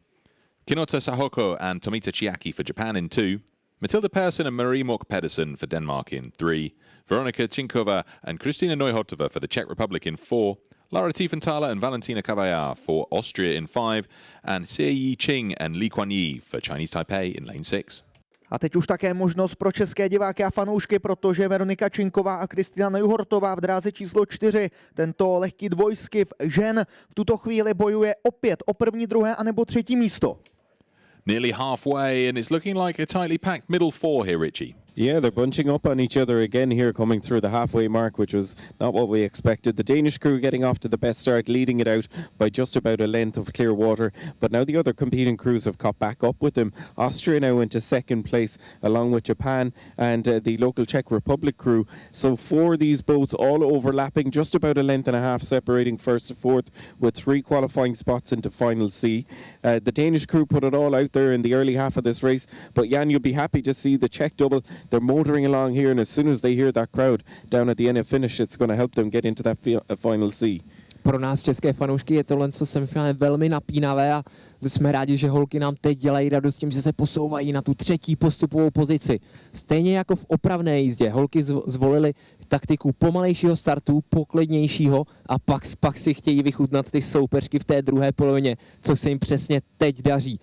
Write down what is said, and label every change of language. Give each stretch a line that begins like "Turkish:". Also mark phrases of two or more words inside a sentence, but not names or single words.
English: Kinota Sahoko and Tomita Chiaki for Japan in 2. Matilda Persson and Marie Mork Pedersen for Denmark in 3. Veronika Chinkova and Kristina Neuhotova for the Czech Republic in 4. Lara Tiefenthaler and Valentina Caballard for Austria in 5, and Xie Yi-Qing and Li Kuan-yi for Chinese Taipei in lane 6.
Czech: A teď už také možnost pro české diváky a fanoušky, protože Veronika Činková a Kristina Neuhortová v dráze číslo 4, tento lehký dvojskyf žen, v tuto chvíli bojuje opět o první, druhé a nebo třetí místo.
English: Nearly halfway, and it's looking like a tightly packed middle 4 here, Richie. Yeah, they're bunching up on each other again here, coming through the halfway mark, which was not what we expected. The Danish crew getting off to the best start, leading it out by just about a length of clear water. But now the other competing crews have caught back up with them. Austria now into second place, along with Japan and the local Czech Republic crew. So 4 of these boats all overlapping, just about a length and a half separating first to fourth, with 3 qualifying spots into Final C. The Danish crew put it all out there in the early half of this race. But Jan, you'll be happy to see the Czech double. They're motoring along here, and as soon as they hear that crowd down at the end of finish, it's going to help them get into that Final C.
Czech: Pro nás české fanoušky je tohle semifinále velmi napínavé a jsme rádi, že holky nám teď dělají radost tím, že se posouvají na tu třetí postupovou pozici. Stejně jako v opravné jízdě, holky zvolily taktiku pomalejšího startu, poklidnějšího a pak si chtějí vychutnat ty soupeřky v té druhé polovině, což se jim přesně teď daří.